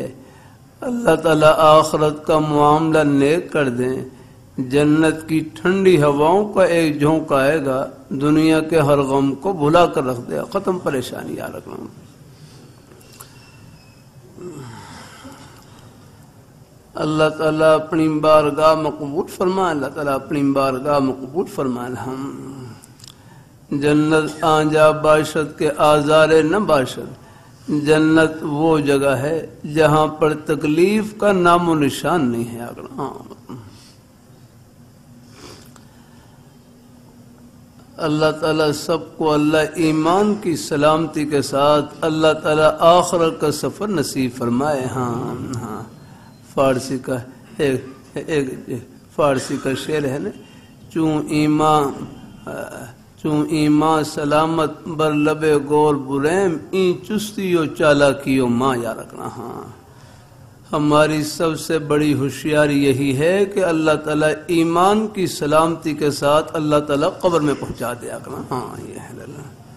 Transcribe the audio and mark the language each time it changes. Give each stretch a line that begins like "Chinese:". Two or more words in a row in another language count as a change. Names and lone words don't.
Urdu: اللہ تعالیٰ آخرت کا معاملہ نیک کر دیں، جنت کی ٹھنڈی ہواؤں کا ایک جھونکا آئے گا، دنیا کے ہر غم کو بھلا کر رکھ دے گا، ختم پریشانی یا رکھنا۔ اللہ تعالیٰ اپنی بارگاہ میں قبول فرمائے، اللہ تعالیٰ اپنی بارگاہ میں قبول فرمائے۔
Persian: ہم جنت آنجا باشد کے آزارے نہ باشد،
Urdu: جنت وہ جگہ ہے جہاں پر تکلیف کا نام و نشان نہیں ہے۔ اللہ تعالیٰ سب کو اللہ ایمان کی سلامتی کے ساتھ اللہ تعالیٰ آخرت کا سفر نصیب فرمائے۔ ہاں فارسی کا ایک فارسی کا شعر ہے نا،
Persian: چون ایمان سلامت بر لب گور بریم، این چستی و چالاکی و ماں یا رکھنا۔
Urdu: ہاں ہماری سب سے بڑی ہوشیاری یہی ہے کہ اللہ تعالیٰ ایمان کی سلامتی کے ساتھ اللہ تعالیٰ قبر میں پہنچا دیا کرنا۔ ہاں یہ ہے اللہ